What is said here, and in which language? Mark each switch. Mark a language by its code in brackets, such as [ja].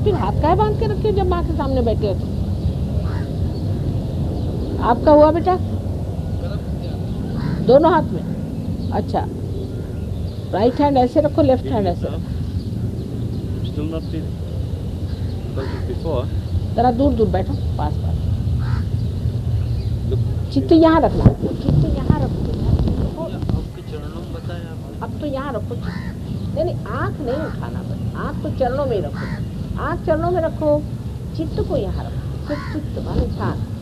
[hi] फिर हाथ काहे बांध के रखे जब माँ के सामने बैठे हो तो? आपका हुआ बेटा? दोनों हाथ में? अच्छा, राइट हैंड ऐसे रखो, लेफ्ट हैंड ऐसे रखो। [en] Still not feeling like it before. [hi] जरा दूर बैठो, पास। चित्त यहाँ रखना, चित्त यहाँ रखो। अब तो यहाँ रखो। नहीं, आँख नहीं उठाना, बस आँख तो चरणों में ही रखो। आँख चरणों में रखो, चित्त को यहाँ रखो। फिर चित्त माने ध्यान।